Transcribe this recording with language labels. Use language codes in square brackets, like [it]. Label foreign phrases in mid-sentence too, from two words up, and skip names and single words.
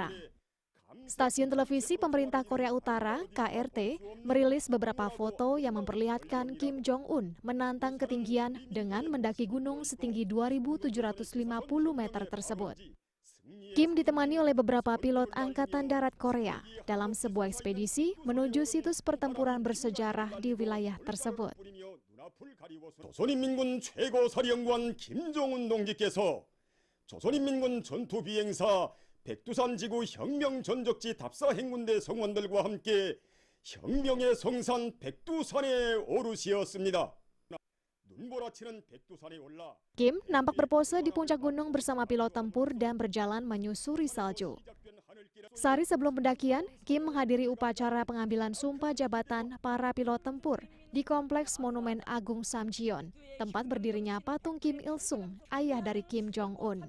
[id] Stasiun televisi pemerintah Korea Utara, KRT, merilis beberapa foto yang memperlihatkan Kim Jong-un menantang ketinggian dengan mendaki gunung setinggi 2.750 meter tersebut. Kim ditemani oleh beberapa pilot Angkatan Darat Korea dalam sebuah ekspedisi menuju situs pertempuran bersejarah di wilayah tersebut. [ko] 조선인민군 최고사령관 김정은 동지께서 조선인민군 전투비행사 백두산 지구 혁명 전적지 답사 행군대 성원들과 함께 혁명의 성산 백두산에 오르시었습니다. 눈몰아치는 백두산에 올라 [id] Kim nampak berpose di puncak gunung bersama pilot tempur dan berjalan menyusuri salju. Sehari sebelum pendakian, Kim menghadiri upacara pengambilan sumpah jabatan para pilot tempur di Kompleks Monumen Agung Samjiyon, tempat berdirinya patung Kim Il Sung, ayah dari Kim Jong-un.